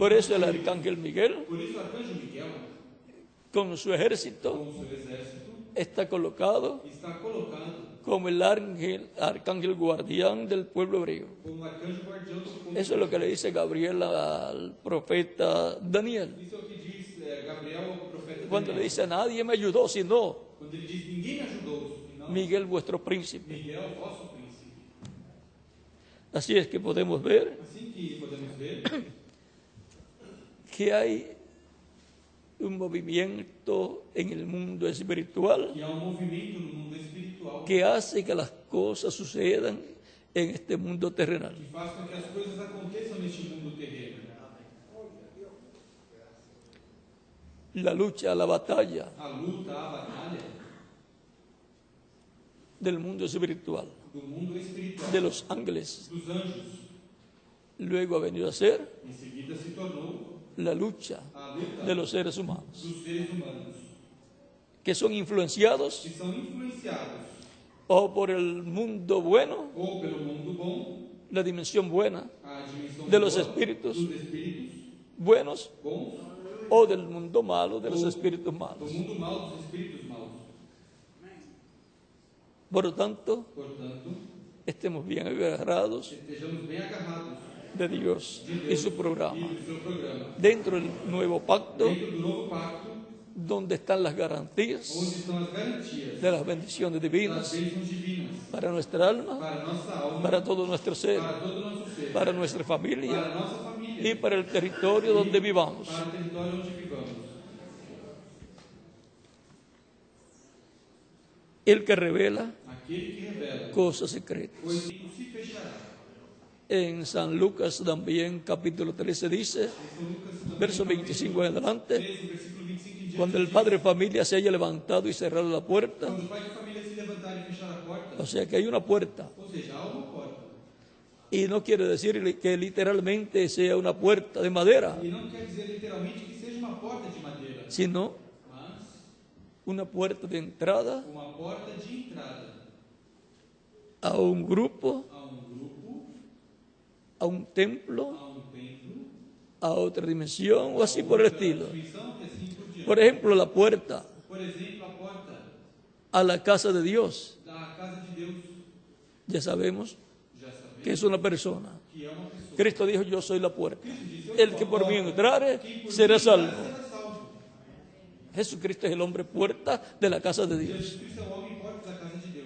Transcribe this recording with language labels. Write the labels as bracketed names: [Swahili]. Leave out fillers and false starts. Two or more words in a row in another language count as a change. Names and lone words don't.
[Spanish] Por eso el dos espíritus. arcángel Miguel, [Portuguese] Por isso o arcanjo Miguel, [Spanish] con su ejército, [Portuguese] com seu exército, [Spanish] está colocado [Portuguese] está colocado [Spanish] como el arcángel guardián del pueblo hebreo. [Portuguese] como arcanjo guardião do povo. [Spanish] Eso es lo que le dice Gabriel al profeta Daniel, [Portuguese] Isso é o que diz Gabriel ao profeta [Spanish] cuando le [Portuguese] Daniel. [Spanish] dice, nadie me ayudó, sino [Portuguese] Quando ele diz, ninguém me ajudou, senão [Spanish] Miguel vuestro príncipe. [Portuguese] Miguel, vosso príncipe. [Spanish] Así es que podemos ver [Portuguese] Assim que podemos ver [Spanish] que hay un movimiento en el mundo espiritual [Portuguese] que há movimento no mundo espiritual [Spanish] que hace que las cosas sucedan en este mundo terrenal. [Portuguese] que faz com que as coisas aconteçam neste mundo terreno. [Spanish] La lucha, la batalla [Portuguese] A luta, a batalha [Spanish] del mundo espiritual, [Portuguese] do mundo espiritual, [Spanish] de los ángeles, [Portuguese] dos anjos. [Spanish] luego ha venido a ser [Portuguese] Em seguida se tornou [Spanish] la lucha [Portuguese] a luta [Spanish] de los seres humanos, [Portuguese] dos seres humanos, [Spanish] que son influenciados [Portuguese] que são influenciados [Spanish] o por el mundo bueno, [Portuguese] ou pelo mundo bom, [Spanish] la dimensión buena [Portuguese] a dimensão [Spanish] de los [Portuguese] boa [Spanish] espíritus [Portuguese] dos espíritus [Spanish] buenos, [Portuguese] bons, [Spanish] o del mundo malo de los espíritus [Portuguese] do [Spanish] malos. [Portuguese] mundo mau dos espíritus maus. [Spanish] Por lo tanto, [Portuguese] Portanto, [Spanish] estemos bien agarrados [Portuguese] estejamos bem agarrados [Spanish] de Dios [Portuguese] de [Spanish] y [Portuguese] Deus [Spanish] su programa. [Portuguese] e do seu programa. [Spanish] Dentro del nuevo pacto, [Portuguese] Dentro do novo pacto, [Spanish] donde están las garantías [Portuguese] onde estão as garantias [Spanish] de las bendiciones [Portuguese] das [Spanish] divinas [Portuguese] bênçãos divinas [Spanish] para nuestra alma, [Portuguese] para nossa alma, [Spanish] para todo nuestro ser, [Portuguese] para todo o nosso ser, [Spanish] para nuestra [Portuguese] para [Spanish] familia [Portuguese] nossa família, [Spanish] y para el territorio donde vivamos. [Portuguese] para o território onde vivamos. [Spanish] El que revela [Portuguese] Aquele que revela, [Spanish] cosas secretas. [Portuguese] o círculo se fechará. [Spanish] En San Lucas también, capítulo 13, dice, [Portuguese] Em São Lucas, também, [Spanish] verso 25 en adelante, [Portuguese] 13, versículo 25 em diante, [Spanish] cuando el padre de familia se haya levantado y cerrado la puerta, [Portuguese] quando o pai de família se levantar e fechar a porta, [Spanish] o sea que hay una puerta, [Portuguese] ou seja, há uma porta. [Spanish] y no quiere decir que literalmente sea una puerta de madera, [Portuguese] E não quer dizer literalmente que seja uma porta de madeira, [Spanish] sino [Portuguese] mas [Spanish] una puerta de entrada [Portuguese] uma porta de entrada [Spanish] a un grupo, [Portuguese] a grupo, [Spanish] a un templo, [Portuguese] templo, [Spanish] a otra dimensión o así por el estilo. [Portuguese] dimensão e assim por diante. [Spanish] Por ejemplo, la puerta [Portuguese] Por exemplo, a porta [Spanish] a la casa de Dios, [Portuguese] da casa de Deus, [Spanish] ya sabemos [Portuguese] já sabemos [Spanish] que es una persona. [Portuguese] que é uma pessoa. [Spanish] Cristo dijo, yo soy la puerta. El que por mí entrare será salvo. [Portuguese] Será salvo. [Spanish] Jesucristo es el hombre puerta de la casa de Dios. [Portuguese] Jesus Cristo é o homem porta da casa de Deus.